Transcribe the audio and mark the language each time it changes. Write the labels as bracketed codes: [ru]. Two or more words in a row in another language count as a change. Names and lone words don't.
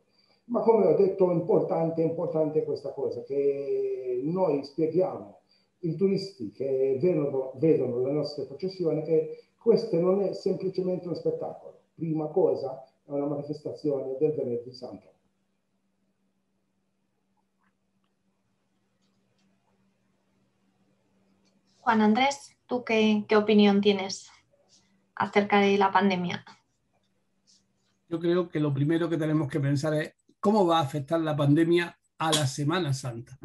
[it] Ma come ho detto, è importante questa cosa, che noi spieghiamo ai turisti che vedono le nostre processioni che questo non è semplicemente uno spettacolo. Prima cosa è una manifestazione del Venerdì Santo. [es] Juan Andrés, ¿tú qué opinión tienes acerca de la pandemia? Yo creo que lo primero que tenemos que pensar es cómo va a afectar la pandemia a la Semana Santa.